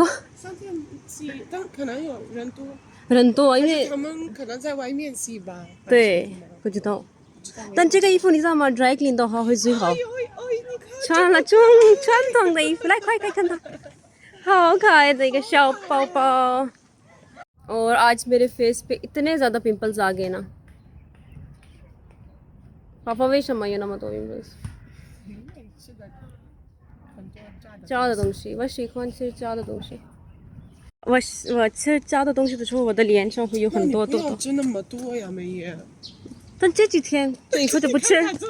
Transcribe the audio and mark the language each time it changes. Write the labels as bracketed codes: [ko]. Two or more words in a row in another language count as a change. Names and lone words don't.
[zh] ？3 天洗，但可能有人多，人多，因为他们可能在外面洗吧。对不知道。但这个衣服你知道吗？ [en] dry clean [zh] 的话会最好。哎，你看，穿了传统的衣服，来快看它，好可爱的一个小包包。 [ur] और आज मेरे फेस पे इतने ज़्यादा पिंपल्स आ गए ना। [zh] पापा 为什么有那么多 pimples？加的东西，我喜欢吃加的东西。我吃加的东西的时候，我的脸上会有很多痘痘。不要吃那么多呀，梅爷。但这几天以后就不吃。